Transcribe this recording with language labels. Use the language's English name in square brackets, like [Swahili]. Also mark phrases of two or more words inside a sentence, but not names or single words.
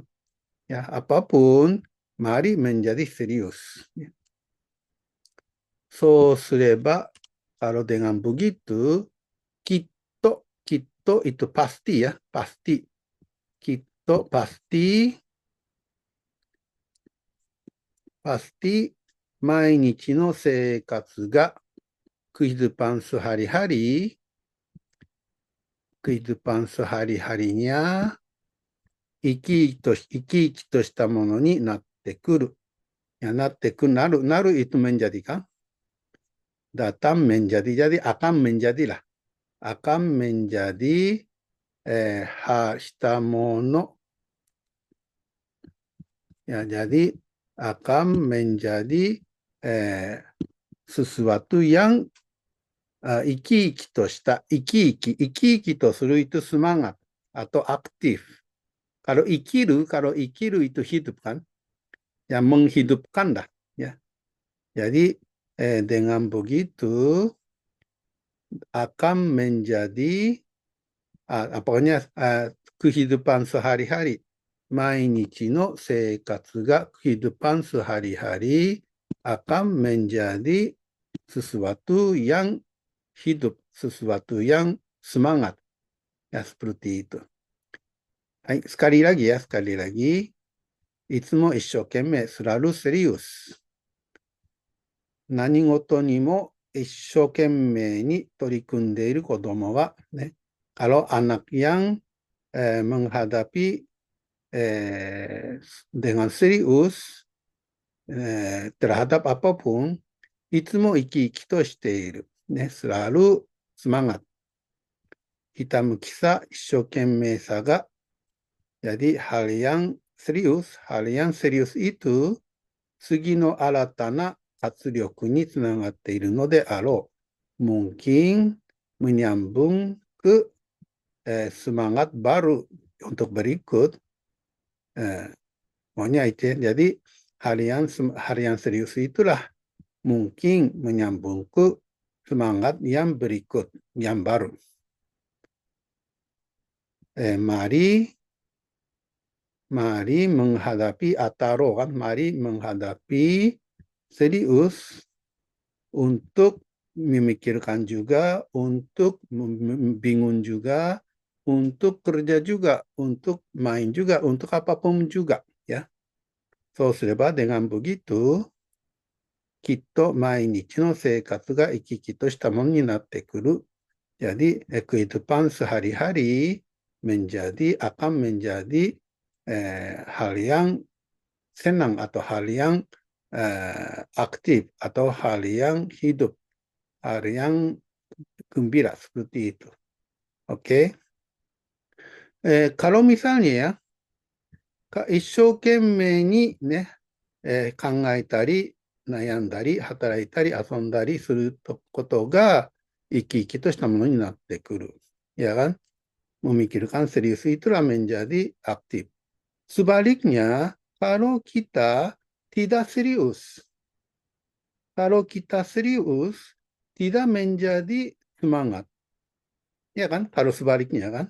[Indonesian] Ya, apapun, mari menjadi serius. [Japanese] そうすれば, [Indonesian] kalau dengan begitu, kitto itu pasti ya, pasti. Kitto pasti, [Japanese] 毎日の生活が [Indonesian] kehidupan sehari-hari, nya [Japanese] 生き生きとしたものになってくる。 [Indonesian] Ya, naる itu menjadikan. Datang menjadi, jadi akan menjadilah. Akan menjadi shitamono. Ya, jadi akan menjadi sesuatu yang [Japanese] 生き生きとした、生き生きとする [Indonesian] itu semangat atau aktif. Kalau ikiru itu hidup kan, yang menghidupkan dah. Ya. Jadi dengan begitu akan menjadi pokoknya kehidupan sehari-hari. Mainichi no seikatsu ga kehidupan sehari-hari akan menjadi sesuatu yang hidup, sesuatu yang semangat. Ya, seperti itu. Hai, sekali lagi. [Japanese] いつも一生懸命、 [Indonesian] selalu serius. [Japanese] 何事にも一生懸命に取り組んでいる子供は、ね, [Indonesian] kalau anak yang menghadapi dengan serius terhadap apapun, [Japanese] いつも生き生きとしている。 [Indonesian] ね、selalu semangat. [Japanese] ひたむきさ、一生懸命さが、 [Indonesian] jadi hal yang serius itu [Japanese] 次の新たな活力につながっているのであろう。 [Indonesian] mungkin menyambung ke semangat baru untuk berikut. Maunya itu. Jadi hal yang serius itulah mungkin menyambung ke semangat yang berikut, yang baru. Mari menghadapi ataro kan, mari menghadapi serius untuk memikirkan juga, untuk bingung juga, untuk kerja juga, untuk main juga, untuk apapun juga, ya. そうすれば dengan begitu [Japanese] きっと毎日の生活が生き生きとしたものになってくる。 [Indonesian] Jadi kehidupan sehari-hari akan menjadi hal yang senang atau hal yang aktif atau hal yang hidup, hal yang gembira seperti itu. Oke. Kalau misalnya ya, [Japanese] 一生懸命にね、考えたり、悩んだり、働いたり、遊んだりすることが生き生きとしたものになってくる。 [Indonesian] Ya kan? Memikirkan serius itulah menjadi aktif. Sebaliknya, kalau kita tidak serius, tidak menjadi semangat. Ya kan? Kalau sebaliknya kan?